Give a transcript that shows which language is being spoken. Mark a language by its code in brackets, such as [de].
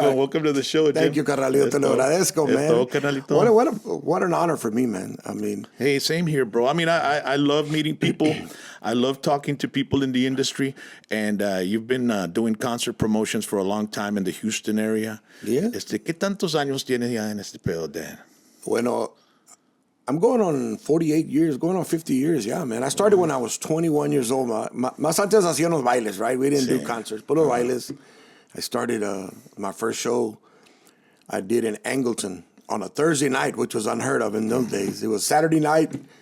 [en] it going? Welcome to the show, Jim. Thank you, Carnalito. [es] Te lo agradezco, [en] man. Carnalito. What an honor for me, man. I mean, hey, same here, bro. I mean, I love meeting people. I love talking to people in the industry. And you've been doing concert promotions for a long time in the Houston area. Yeah. [es] ¿Qué tantos años tienes ya en este pedo, Dan? [en] bueno, I'm going on 48 years, going on 50 years, yeah, man. I started when I was 21 years old. [es] Más antes hacíamos bailes, [en] right? We didn't do concerts, but bailes. I started my first show I did in Angleton on a Thursday night, which was unheard of in those days. It was Saturday night.